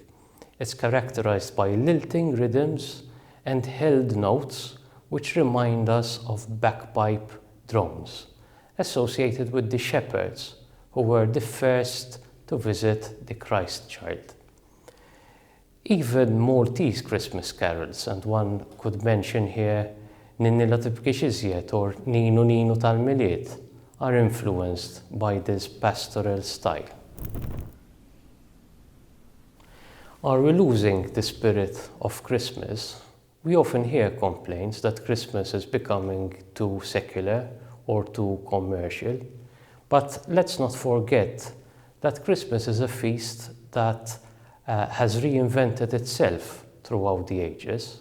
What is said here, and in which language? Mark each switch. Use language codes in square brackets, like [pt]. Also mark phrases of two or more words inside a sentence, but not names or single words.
[en] It's characterized by lilting rhythms and held notes which remind us of bagpipe drums, associated with the shepherds who were the first to visit the Christ child. Even Maltese Christmas carols, and one could mention here Ninni la tibkix iżjed or Ninu Ninu tal-Miliet, are influenced by this pastoral style. Are we losing the spirit of Christmas? We often hear complaints that Christmas is becoming too secular or too commercial, but let's not forget that Christmas is a feast that has reinvented itself throughout the ages.